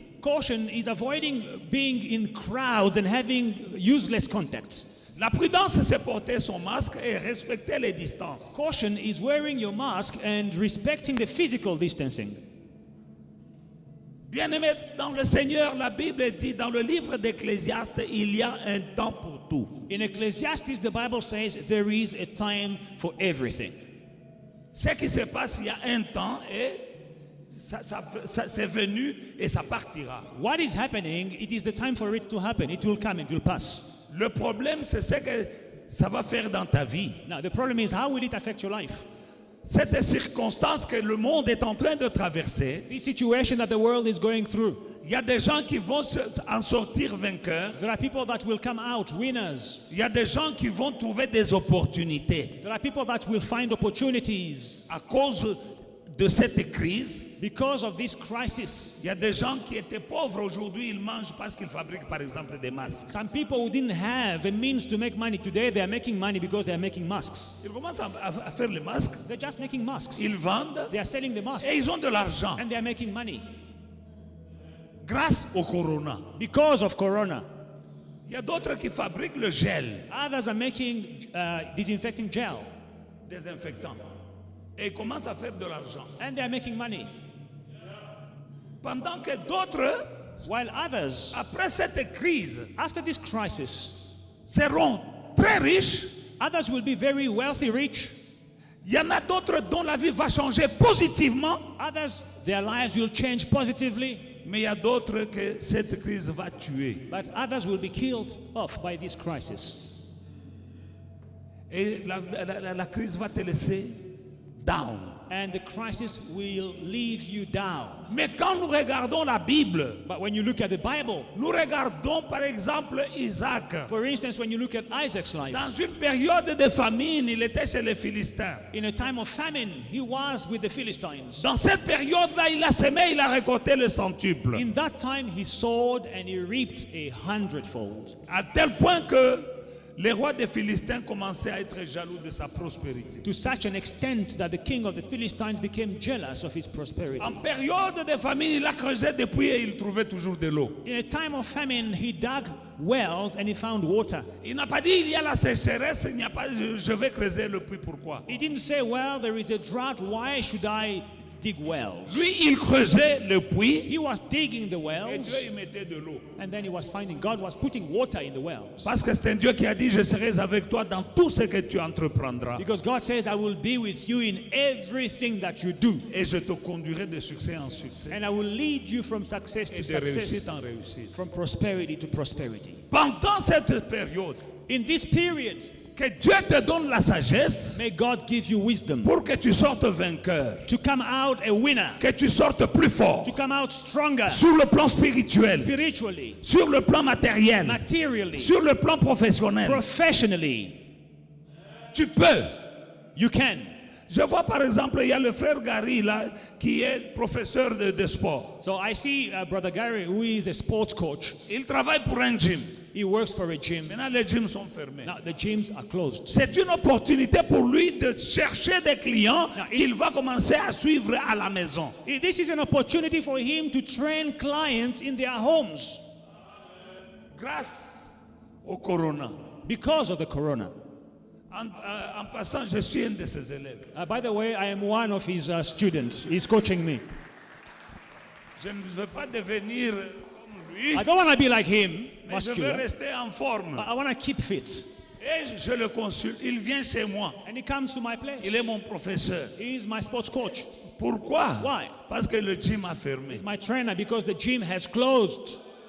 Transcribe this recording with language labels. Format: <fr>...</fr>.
<en>Caution is avoiding being in crowds and having useless contacts.</en> <fr>La prudence, c'est porter son masque et respecter les distances.</fr> <en>Caution is wearing your mask and respecting the physical distancing.</en> <fr>Bien-aimés dans le Seigneur, la Bible dit dans le livre d'Ecclésiaste, il y a un temps pour tout.</fr> <en>In Ecclesiastes, the Bible says there is a time for everything.</en> <fr>Ce qui se passe il y a un temps et ça c'est venu et ça partira.</fr> <en>What is happening, it is the time for it to happen. It will come, it will pass.</en> <fr>Le problème, c'est ce que ça va faire dans ta vie.</fr> <en>Now, the problem is, how will it affect your life?</en> <fr>cette circonstance que le monde est en train de traverser,</fr> <en>this situation that the world is going through,</en> <fr>il y a des gens qui vont en sortir vainqueurs.</fr> <en>there are people that will come out winners.</en> <fr>Il y a des gens qui vont trouver des opportunités.</fr> <en>There are people that will find opportunities</en> <fr>À cause de cette crise,</fr> <en>because of this crisis.</en> <fr>il y a des gens qui étaient pauvres aujourd'hui, ils mangent parce qu'ils fabriquent par exemple des masques.</fr> <en>Some people who didn't have a means to make money today, they are making money because they are making masks.</en> <fr>Ils commencent à faire les masques,</fr> <en>They're just making masks.</en> <fr>ils vendent</fr> <en>They are selling the masks</en> <fr>et ils ont de l'argent</fr> <en>and they are making money</en> <fr>grâce au corona.</fr> <en>because of Corona.</en> <fr>Il y a d'autres qui fabriquent le gel</fr> <en>Others are making disinfecting gel</en> <fr>désinfectant et ils commencent à faire de l'argent.</fr> <en>and they are making money.</en> <fr>Pendant que d'autres,</fr> <en>While others,</en> <fr>après cette crise,</fr> <en>after this crisis,</en> <fr>seront très riches.</fr> <en>others will be very wealthy, rich.</en> <fr>Il y en a d'autres dont la vie va changer positivement,</fr> <en>Others, their lives will change positively.</en> <fr>mais il y a d'autres que cette crise va tuer.</fr> <en>But others will be killed off by this crisis.</en> <fr>Et la crise va te laisser down.</fr> <en>And the crisis will leave you down.</en> <fr>Mais quand nous regardons la Bible,</fr> <en>But when you look at the Bible,</en> <fr>nous regardons par exemple Isaac.</fr> <en>for instance, when you look at Isaac's life,</en> <fr>Dans une période de famine, il était chez les Philistins.</fr> <en>in a time of famine, he was with the Philistines.</en> <fr>Dans cette période-là, il a semé, il a récolté le centuple.</fr> <en>In that time, he sowed and he reaped 100-fold.</en> <fr>À tel point que les rois des Philistins commençaient à être jaloux de sa prospérité.</fr> <en>To such an extent that the king of the Philistines became jealous of his prosperity.</en> <fr>En période de famine, il a creusé des puits et il trouvait toujours de l'eau.</fr> <en>In a time of famine, he dug wells and he found water.</en> <fr>Il n'a pas dit il y a la sécheresse, il n'y a pas, je vais creuser le puits, pourquoi?</fr> <en>He didn't say, well, there is a drought, why should I dig wells?</en> <fr>Lui, il creusait le puits</fr> <en>He was digging the</en> <fr>et</fr> <en>wells,</en> <fr>Dieu y mettait de l'eau.</fr> <en>and then he was finding, God was putting water in the wells.</en> <fr>Parce que c'est un Dieu qui a dit je serai avec toi dans tout ce que tu entreprendras</fr> <en>Because God says, I will be with you in everything that you do.</en> <fr>et je te conduirai de succès en succès</fr> <en>And I will lead you from success</en> <fr>et</fr> <en>to</en> <fr>de</fr> <en>success,</en> <fr>réussite en réussite.</fr> <en>from prosperity to prosperity.</en> <fr>Pendant cette période,</fr> <en>In this period,</en> <fr>que Dieu te donne la sagesse</fr> <en>may God give you wisdom</en> <fr>pour que tu sortes vainqueur,</fr> <en>to come out a winner,</en> <fr>que tu sortes plus fort</fr> <en>to come out stronger</en> <fr>sur le plan spirituel,</fr> <en>spiritually,</en> <fr>sur le plan matériel,</fr> <en>materially,</en> <fr>sur le plan professionnel.</fr> <en>professionally.</en> <fr>Tu peux.</fr> <en>You can.</en> <fr>Je vois par exemple, il y a le frère Gary là qui est professeur de sport.</fr> <en>So I see Brother Gary, who is a sports coach.</en> <fr>Il travaille pour un gym.</fr> <en>He works for a gym.</en> <fr>Maintenant, les gyms sont fermés.</fr> <en>Now the gyms are closed.</en> <fr>C'est une opportunité pour lui de chercher des clients</fr> <en>Now,</en> <fr>qu'il va commencer à suivre à la maison.</fr> <en>This is an opportunity for him to train clients in their homes</en> <fr>Grâce au corona.</fr> <en>because of the corona.</en> <fr>En passant, je suis un de ses élèves.</fr> <en>By the way, I am one of his students. He's coaching me.</en> <fr>Je ne veux pas devenir comme lui,</fr> <en>I don't want to be like him,</en> <fr>mais je veux</fr> <en>muscular.</en> <fr>rester en forme.</fr> <en>I want to keep fit.</en> <fr>Et je le consulte. Il vient chez moi.</fr> <en>And he comes to my place.</en> <fr>Il est mon professeur.</fr> <en>He is my sports coach.</en> <fr>Pourquoi?</fr> <en>Why?</en> <fr>Parce que le gym a fermé.</fr> <en>He's my trainer because the gym has closed.</en>